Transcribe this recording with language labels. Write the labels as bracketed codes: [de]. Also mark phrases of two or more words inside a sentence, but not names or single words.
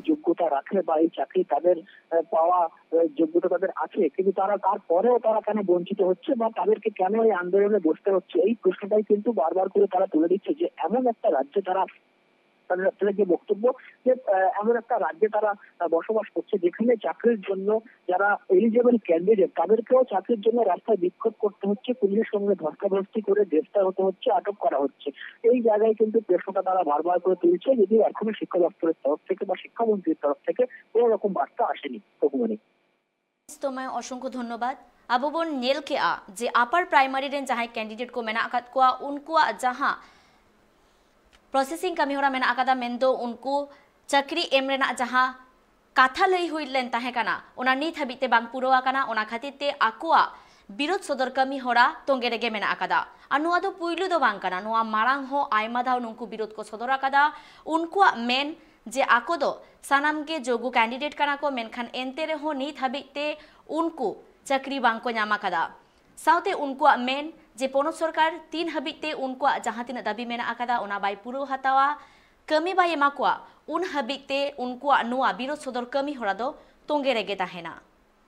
[bn] যোগ্যতা রাখে বা এই চাকরি তাদের পাওয়া যোগ্যতা তাদের আছে, কিন্তু তারা তারপরেও তারা কেন বঞ্চিত হচ্ছে বা তাদেরকে কেন এই আন্দোলনে বসতে হচ্ছে, এই প্রশ্নটাই কিন্তু বারবার করে তারা তুলে দিচ্ছে যে এমন একটা রাজ্যে তারা তাদের যে বক্তব্য যে এমন একটা রাজ্যে তারা বসবাস করছে যেখানে চাকরির জন্য যারা এলিজেবল ক্যান্ডিডেট তাদেরকেও চাকরির জন্য রাস্তায় বিক্ষোভ করতে হচ্ছে, পুলিশের সঙ্গে ধস্তাধস্তি করে গ্রেফতার হতে হচ্ছে, আটক করা হচ্ছে। এই জায়গায় কিন্তু প্রশ্নটা তারা বারবার করে তুলছে, যদিও এখনো শিক্ষা দপ্তরের তরফ থেকে বা শিক্ষামন্ত্রীর তরফ থেকে কোন রকম বার্তা আসেনি। তোমায় অসংখ্য ধন্যবাদ। [sat] আবো বন नेल के जे [en] upper primary [sat] रेन जहां कैंडिडेट को मेना अकाद को उनको जहां प्रोसेसिंग कमी होरा मेना अकादा मेंदो उनको चाकरी एम रेना जहां काथा लई हुइलेन ताहेकाना ओना नित हाबिते बांग पुरोआकाना ओना खातिरते आकोआ बिरोध सदर कमी होरा तोंगे रेगे मेना अकादा और नुआ दो पुइलु दो बांग काना नुआ मारांग हो आयमा दाव नुंकु बिरोध को सदर अकादा उनको मेन जे आको दो सानाम के जोगु कैंडिडेट काना को मेनखान एंते रेहो नित हाबिते उनको चाकरी बांग को ᱧᱟᱢ ᱟᱠᱟᱫᱟ साउते उनको मेन जे पोनत सरकार 3 हाबिते उनको जहां तिना दाबी मेना आकादा ओना बाय पुरो हतावा कमी बाय एमा कोआ उन हाबिते उनको नुआ बिरोध सदर कमी होरा दो तोंगे रेगे ताहेना।